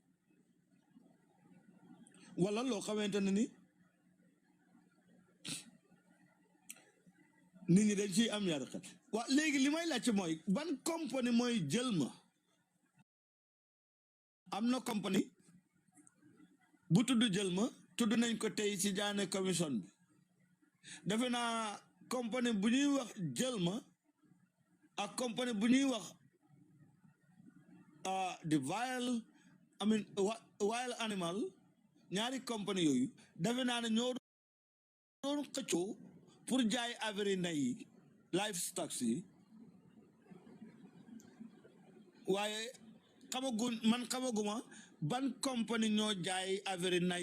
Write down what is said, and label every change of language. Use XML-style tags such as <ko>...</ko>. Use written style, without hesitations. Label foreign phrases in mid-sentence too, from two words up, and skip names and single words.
<wo>wala loo xamante ne ni nit ñi dañ ciy am ñaari xel waa léegi li may laajte mooy ban compagnie mooy jël ma am na compagnie bu tudd jël ma tudd nañ ko tey ci jaane commission bi defe naa compagnie bu ñuy wax jël ma ak compagnie bu ñuy wax</wo> <en>the wild animal</en> <wo>ñaari compagnie yooyu defe naa ne ñoo doon xëccoo pour jaay affaire ndey yi livestock yi waaye xamaguma ban compagnie ñoo jaay affaire nay</wo>